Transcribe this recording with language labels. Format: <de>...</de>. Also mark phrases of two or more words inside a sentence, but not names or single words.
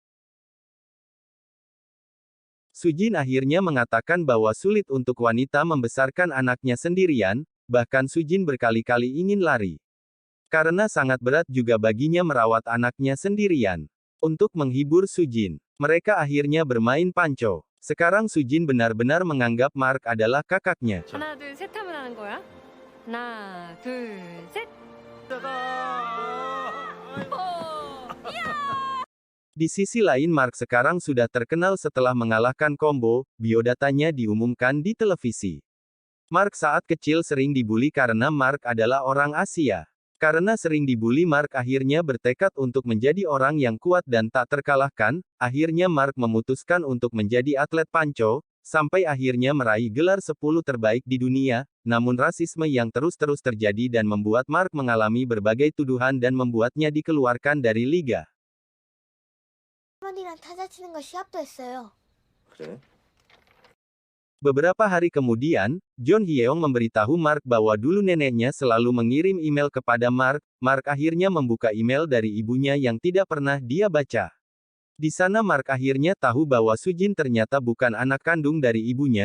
<id>Sujin akhirnya mengatakan bahwa sulit untuk wanita membesarkan anaknya sendirian, bahkan Sujin berkali-kali ingin lari. Karena sangat berat juga baginya merawat anaknya sendirian. Untuk menghibur Sujin, mereka akhirnya bermain panco. Sekarang Sujin benar-benar menganggap Mark adalah kakaknya.</id> <ko>하나 둘 셋 하면 하는 거야. 하나 둘 셋.</ko> <id>Di sisi lain Mark sekarang sudah terkenal setelah mengalahkan combo. Biodatanya diumumkan di televisi. Mark saat kecil sering dibully karena Mark adalah orang Asia. Karena sering dibully Mark akhirnya bertekad untuk menjadi orang yang kuat dan tak terkalahkan. Akhirnya Mark memutuskan untuk menjadi atlet panco, sampai akhirnya meraih gelar 10 terbaik di dunia. Namun rasisme yang terus-terus terjadi dan membuat Mark mengalami berbagai tuduhan dan membuatnya dikeluarkan dari liga.</id> <ko>할머니랑 타자 치는 거 시합도 했어요. 그래?</ko> <id>Beberapa hari kemudian, John Hyeong memberitahu Mark bahwa dulu neneknya selalu mengirim email kepada Mark. Mark akhirnya membuka email dari ibunya yang tidak pernah dia baca. Di sana Mark akhirnya tahu bahwa Sujin ternyata bukan anak kandung dari ibunya.</id>